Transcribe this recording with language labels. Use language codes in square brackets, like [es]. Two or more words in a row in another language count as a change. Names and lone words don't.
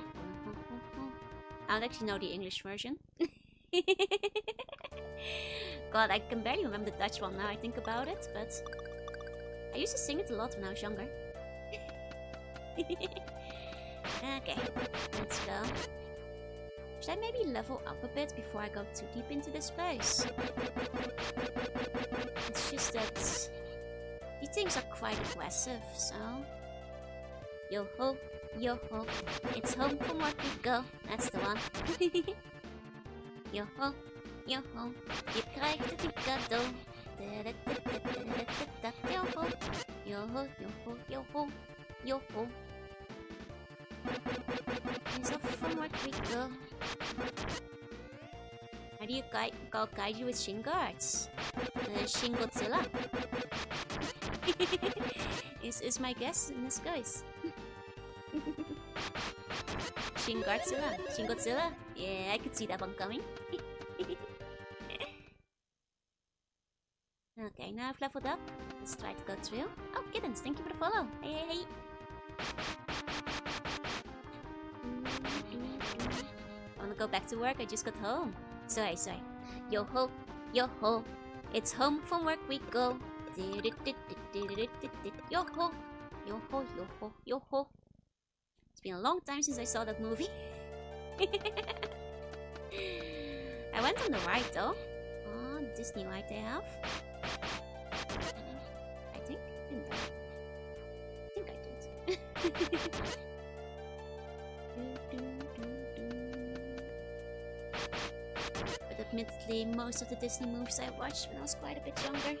[en] I don't actually know the English version. God, I can barely remember the Dutch one now I think about it, but I used to sing it a lot when I was younger. Okay, let's go. Should I maybe level up a bit before I go too deep into this place? It's just that these things are quite aggressive, so... Yo-ho, yo-ho, it's home from work we go. That's the one. Yo-ho, yo-ho, [nl] je krijgt het in cadeau. [en] Yo-ho, yo-ho, yo-ho, yo-ho, yo-ho. It's off from work we go. How do you call kaiju with shin guards? Shin Godzilla? is my guess in this case. Shin Godzilla? Shin Godzilla? Yeah, I could see that one coming. Okay, now I've leveled up. Let's try to go through. Oh, kittens, thank you for the follow. Hey, hey, hey. I wanna go back to work, I just got home. Sorry. Yo-ho, yo-ho. It's home from work we go. Yo-ho, yo-ho, yo-ho, yo-ho. It's been a long time since I saw that movie. I went on the ride though. Oh, Disney ride they have. I think, didn't I? I think I did. But admittedly, most of the Disney movies I watched when I was quite a bit younger.